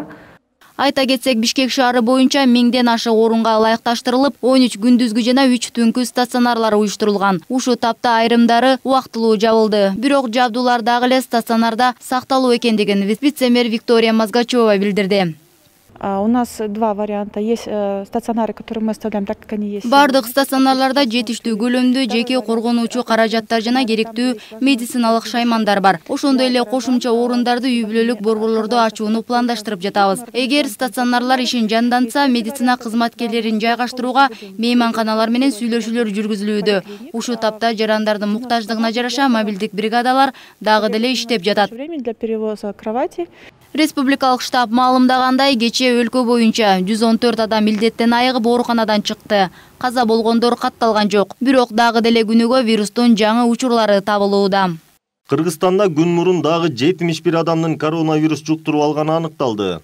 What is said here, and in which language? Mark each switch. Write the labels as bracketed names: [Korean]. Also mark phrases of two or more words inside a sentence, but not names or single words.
[Kyrgyz] Айта кетсек, Бишкек шаары боюнча 1000ден ашык орунга ылайыкташтырылып, 13 күндүзгү жана 3 түнкү стационарлар уюштурулган. Ушу тапта айрымдары убактылуу жабылды. Бирок жабдуулар дагы эле стационарда сакталуу экендигин вице-мэр Виктория Мазгачева билдирди. [Russian] У нас два варианта. Есть стационары, которые мы оставляем так, как они есть. [Kyrgyz] Бардык стационарларда жетиштүү көлөмдүү жеке коргонуучу каражаттар жана керектүү медициналык шаймандар бар. Ошондой эле кошумча орундарды үй-бүлөлүк борборлордо ачууну пландаштырып жатабыз. Эгер стационарлар ишин жандантса, медицина кызматкерлерин жайгаштырууга мейманканалар менен сүйлөшүүлөр жүргүзүлүүдө. Ушу тапта жарандардын муктаждыгына жараша мобилдик бригадалар дагы деле иштеп жатат. [Russian] Время для перевоза кровати. [Kyrgyz] Республикалык штаб маалымдагандай, кечээ өлкө боюнча 114 адам илдеттен айыгып ооруканадан чыкты. Каза болгондор катталган жок. Бирок дагы деле күнүгө вирустун жаңы учурлары табылууда. Кыргызстанда күн мурун дагы 71 адамдын коронавирус жуктуруп алганы аныкталды.